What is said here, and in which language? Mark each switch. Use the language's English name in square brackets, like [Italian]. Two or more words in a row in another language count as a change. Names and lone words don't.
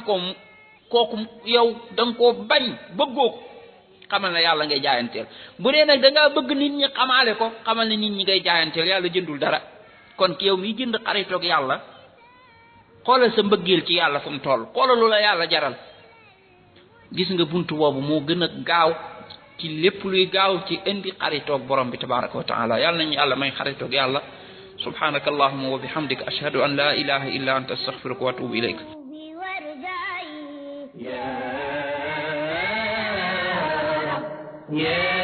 [Wolof] ko kooku yow da nga koo bañ bëggoo ko xamal ne yàlla ngay jaayanteel bu dee nag da ngaa bëgg nit ñi xamaale ko xamal ne nit ñi ngay jaayanteel yàlla jëndul dara kon ki yow miy jënd xaritoog yàlla xoolal sa mbëggeel ci yàlla fu mu toll xoolal lu la yàlla jaral gis nga buntu boobu moo gën a gaaw ci lépp luy gaaw ci indi xaritoog borom bi [Arabic] تبارك وتعالى [Wolof] yàlla nañu yàlla may xaritoog yàlla [Arabic] سبحانك اللهم وبحمدك أشهد أن لا إله إلا أنت أستغفرك وأتوب إليك [Wolof] يا